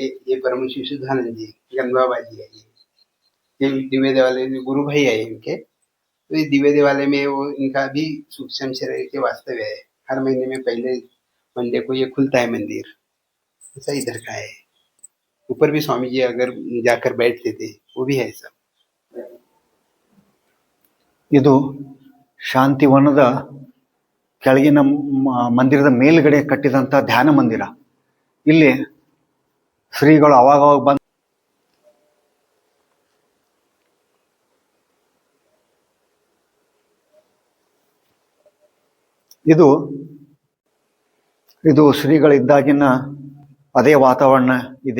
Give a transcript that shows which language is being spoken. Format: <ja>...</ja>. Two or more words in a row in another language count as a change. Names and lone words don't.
<hi>ये परम शुद्धानंद जी, गंगा जी है, ये दिव्य देवालय गुरु भाई है इनके। तो इस दिव्य देवालय में वो इनका भी सूक्ष्म शरीर के वास्तव्य है। हर महीने में पहले मंडे को ये खुलता है मंदिर, ऐसा इधर का है। ऊपर भी स्वामी जी अगर जाकर बैठते थे, वो भी है सब।</hi> <kn>ಇದು ಶಾಂತಿವನದ ಕೆಳಗಿನ ಮಂದಿರದ ಮೇಲ್ಗಡೆ ಕಟ್ಟಿದಂತ ಧ್ಯಾನ ಮಂದಿರ. ಇಲ್ಲಿ ಶ್ರೀಗಳು ಅವಾಗ ಬಂದು ಇದು ಶ್ರೀಗಳಿದ್ದಾಗಿನ ಅದೇ ವಾತಾವರಣ ಇದೆ.</kn>